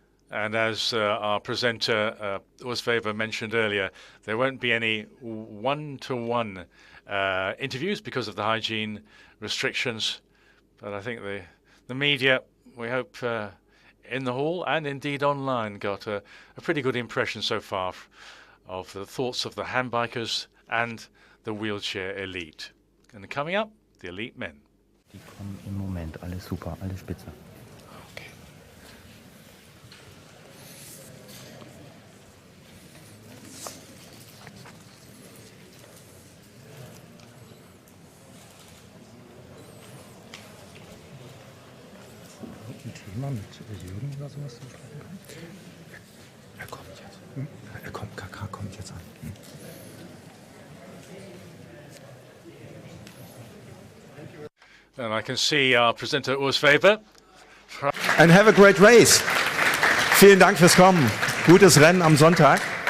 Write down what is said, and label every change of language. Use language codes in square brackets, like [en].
[en] And as our presenter, Osweber, mentioned earlier, there won't be any one-to-one interviews because of the hygiene restrictions. But I think the media, we hope, in the hall and indeed online, got a pretty good impression so far of the thoughts of the handbikers and the wheelchair elite. And coming up, the elite men. [de] Die kommen im Moment, alle super, alle spitze. Thema mit Jürgen oder sowas zu sprechen kann? Er kommt jetzt. Er kommt, Kaká kommt jetzt an. [en] And I can see our presenter Osweber. And have a great race. [de] Vielen Dank fürs Kommen. Gutes Rennen am Sonntag.